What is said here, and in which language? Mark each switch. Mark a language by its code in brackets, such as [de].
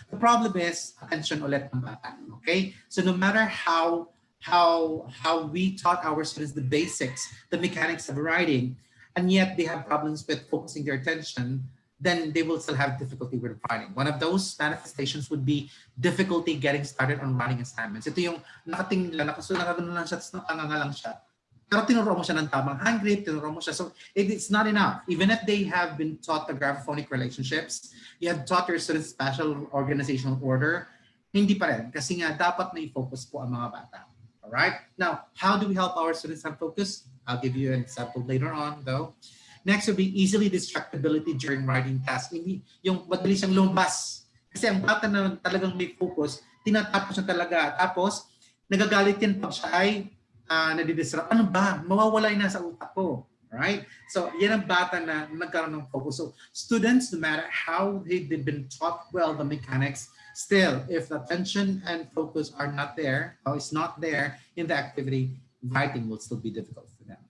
[en] The problem is attention [tl] ulit ng bata. [en] Okay, so no matter how we taught our students the basics, the mechanics of writing, and yet they have problems with focusing their attention, then they will still have difficulty with writing. One of those manifestations would be difficulty getting started on writing assignments. [tl] Ito yung nakatingin lang, nakagano lang siya, tapos nakanganga lang siya. Pero tinuro mo siya ng tamang hand grip, tinuro mo siya. [en] So it's not enough. Even if they have been taught the graphophonic relationships, you have taught your students spatial organizational order, [tl] hindi pa rin. Kasi nga dapat may focus po ang mga bata. [en] Alright? Now, how do we help our students have focus? I'll give you an example later on though. Next would be easily distractibility during writing tasks. [tl] Yung madalis siyang lumabas. Kasi ang bata na talagang may focus, tinatapos niya talaga. Tapos, nagagalit yan pag siya ay nadidistract. Ano ba? Mawawala na sa utak ko. Right? So, yan ang bata na nagkaroon ng focus. [en] So, students, no matter how they've been taught well the mechanics, still, if the attention and focus are not there, or is not there in the activity, writing will still be difficult for them.